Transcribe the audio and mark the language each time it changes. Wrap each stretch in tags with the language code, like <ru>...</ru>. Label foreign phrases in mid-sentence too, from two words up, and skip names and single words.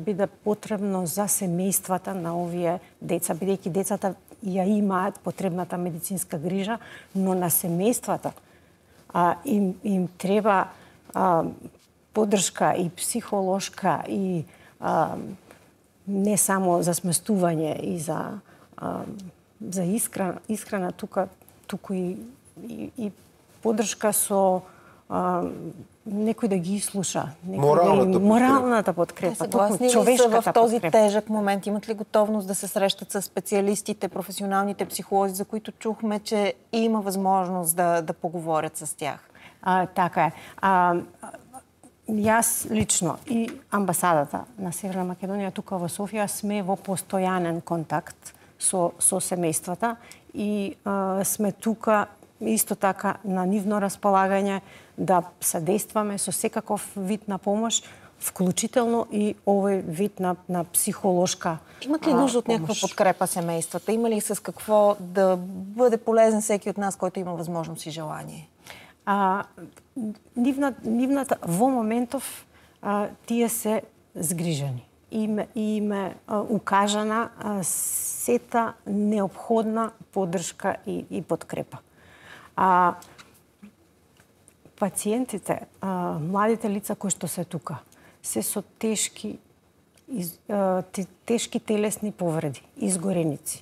<mk>биде потребно за семејствата на овие деца, бидејќи децата ја имаат потребната медицинска грижа, но на семејствата им треба поддршка и психолошка и не само за сместување и за исхрана туку и поддршка со некој да ги слуша.</mk> <bg>Моралната подкрепа. Съгласни ли са в този тежък момент? Имат ли готовност да се срещат с специалистите, професионалните психолози, за които чухме, че има възможност да поговорят с тях?</bg> <mk>Така е. Јас лично и амбасадата на Северна Македонија тука во Софија сме во постојанен контакт со семејствата и сме тука исто така на нивно располагање да содействаме со секаков вид на помош, вклучително и овој вид на психолошка помош.</mk> <bg>Имат ли нужда от някаква подкрепа семејствата? Има ли с какво да бъде полезен всеки от нас, който има възможност и желание?</bg> <mk>Нивната во моментов тие се згрижени. Им е укажана сета необходна поддршка и подкрепа. Пациентите, младите лица кои што се тука, се со тешки телесни повреди, изгореници.</mk>